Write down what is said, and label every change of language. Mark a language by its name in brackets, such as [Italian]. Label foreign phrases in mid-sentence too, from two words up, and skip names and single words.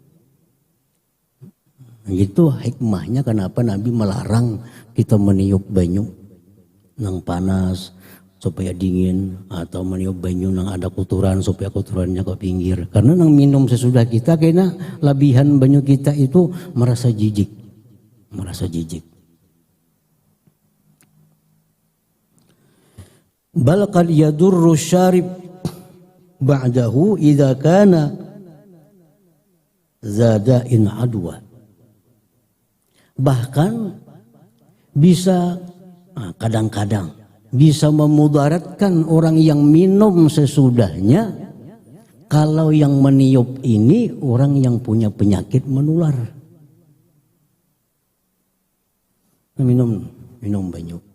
[Banjar] Itu hikmahnya kenapa Nabi melarang kita meniup banyu nang panas supaya dingin, atau meniup banyu nang ada kotoran supaya kotorannya ke pinggir. Karena nang minum sesudah kita kena labihan banyu kita itu merasa jijik. [Arabic] Bal qad yadurru syarib ba'dahu idza kana zadain adwa. [Indonesian] Bahkan bisa kadang-kadang bisa memudaratkan orang yang minum sesudahnya kalau yang meniup ini orang yang punya penyakit menular. [Banjar] Minum banyu.